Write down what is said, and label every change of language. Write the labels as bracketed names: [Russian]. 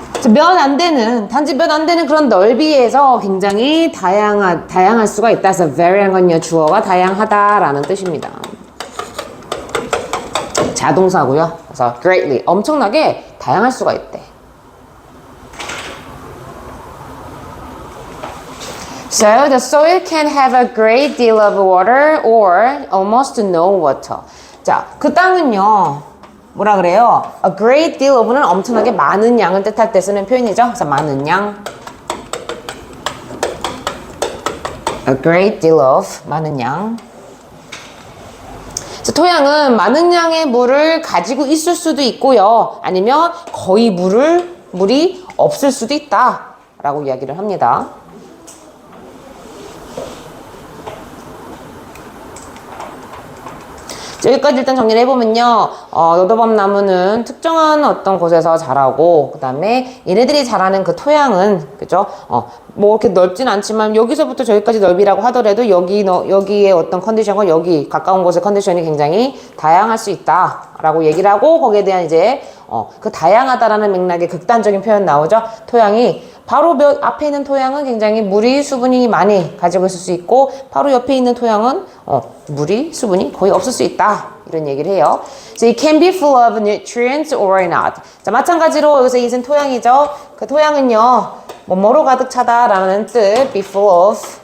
[Korean] 몇 안 되는, 단지 몇 안 되는 그런 넓이에서 굉장히 다양할 수가 있다. 그래서 vary한 건요, 주어가 다양하다라는 뜻입니다. 자동사고요. 그래서 greatly, 엄청나게 다양할 수가 있대. [English] So the soil can have a great deal of water or almost no water. [Korean] 자, 그 땅은요, 뭐라 그래요? [English] A great deal of [Korean] 는 엄청나게 많은 양을 뜻할 때 쓰는 표현이죠. 그래서 많은 양. [English] A great deal of, 많은 양. [Korean] 토양은 많은 양의 물을 가지고 있을 수도 있고요. 아니면 거의 물이 없을 수도 있다 라고 이야기를 합니다. 여기까지 일단 정리를 해보면요. 너도밤나무는 특정한 어떤 곳에서 자라고, 그 다음에 얘네들이 자라는 그 토양은, 그죠? 뭐 이렇게 넓진 않지만 여기서부터 저기까지 넓이라고 하더라도 여기의 어떤 컨디션과 여기 가까운 곳의 컨디션이 굉장히 다양할 수 있다 라고 얘기를 하고, 거기에 대한 이제 그 다양하다라는 맥락의 극단적인 표현 나오죠. 토양이 바로 앞에 있는 토양은 굉장히 수분이 많이 가지고 있을 수 있고, 바로 옆에 있는 토양은 수분이 거의 없을 수 있다 이런 얘기를 해요. [English] So it can be full of nutrients or not. [Korean] 자, 마찬가지로 여기서 이것은 토양이죠. 그 토양은요, 뭐로 가득 차다라는 뜻, [English] be full of.